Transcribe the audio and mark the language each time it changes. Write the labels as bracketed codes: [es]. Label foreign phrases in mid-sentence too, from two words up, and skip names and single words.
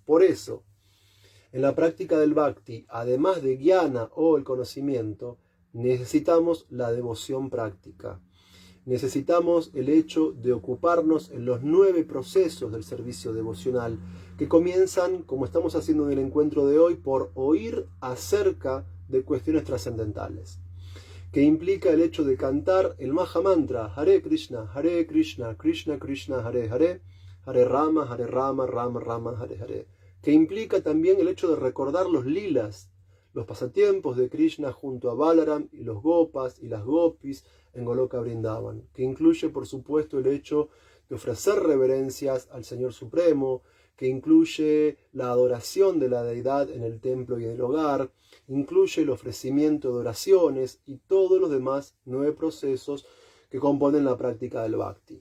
[es] Por eso, en la práctica del Bhakti, además de jnana o el conocimiento, necesitamos la devoción práctica. Necesitamos el hecho de ocuparnos en los 9 procesos del servicio devocional, que comienzan, como estamos haciendo en el encuentro de hoy, por oír acerca de cuestiones trascendentales, que implica el hecho de cantar el Maha Mantra, Hare Krishna, Krishna Krishna, Hare Hare, Hare Rama, Rama Rama, Hare Hare, que implica también el hecho de recordar los lilas, los pasatiempos de Krishna junto a Balaram y los Gopas y las Gopis en Goloka Vrindavan, que incluye por supuesto el hecho de ofrecer reverencias al Señor Supremo, que incluye la adoración de la deidad en el templo y en el hogar, incluye el ofrecimiento de oraciones y todos los demás 9 procesos que componen la práctica del Bhakti.